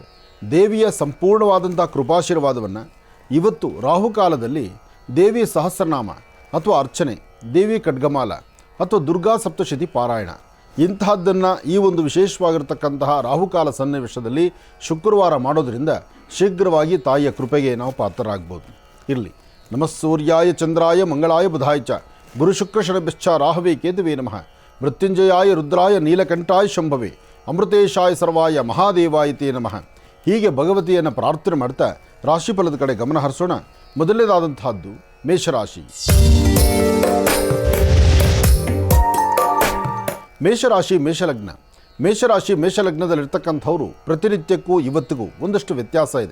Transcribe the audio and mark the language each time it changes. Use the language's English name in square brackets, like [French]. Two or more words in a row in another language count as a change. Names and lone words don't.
[Kannada] ದೇವಿಯ ಸಂಪೂರ್ಣವಾದಂಥ ಕೃಪಾಶೀರ್ವಾದವನ್ನು ಇವತ್ತು ರಾಹುಕಾಲದಲ್ಲಿ ದೇವಿ ಸಹಸ್ರನಾಮ ಅಥವಾ ಅರ್ಚನೆ, ದೇವಿ ಖಡ್ಗಮಾಲ ಅಥವಾ ದುರ್ಗಾ ಸಪ್ತಶತಿ ಪಾರಾಯಣ ಇಂತಹದ್ದನ್ನು ಈ ಒಂದು ವಿಶೇಷವಾಗಿರ್ತಕ್ಕಂತಹ ರಾಹುಕಾಲ ಸನ್ನಿವೇಶದಲ್ಲಿ ಶುಕ್ರವಾರ ಮಾಡೋದರಿಂದ ಶೀಘ್ರವಾಗಿ ತಾಯಿಯ ಕೃಪೆಗೆ ನಾವು ಪಾತ್ರರಾಗ್ಬೋದು. ಇರಲಿ. [Sanskrit] ನಮಃ ಸೂರ್ಯಾಯ ಚಂದ್ರಾಯ ಮಂಗಳಾಯ ಬುಧಾಯ ಚ ಗುರು ಶುಕ್ರ ಶನಭಿಶ್ಚ ರಾಹವೇ ಕೇತುವೇ ನಮಃ. ಮೃತ್ಯುಂಜಯಾಯ ರುದ್ರಾಯ ನೀಲಕಂಠಾಯ ಶಂಭವೇ ಅಮೃತೇಶಾಯ ಸರ್ವಾಯ ಮಹಾದೇವಾಯ ತೇ ನಮಃ. [Kannada] ಹೀಗೆ ಭಗವತಿಯನ್ನು ಪ್ರಾರ್ಥನೆ ಮಾಡ್ತಾ ರಾಶಿಫಲದ ಕಡೆ ಗಮನ ಹರಿಸೋಣ. ಮೊದಲನೇದಾದಂತಹದ್ದು ಮೇಷರಾಶಿ. ಮೇಷರಾಶಿ ಮೇಷಲಗ್ನ. ಮೇಷರಾಶಿ ಮೇಷಲಗ್ನದಲ್ಲಿರ್ತಕ್ಕಂಥವರು ಪ್ರತಿನಿತ್ಯಕ್ಕೂ ಇವತ್ತಿಗೂ ಒಂದಷ್ಟು ವ್ಯತ್ಯಾಸ ಇದೆ.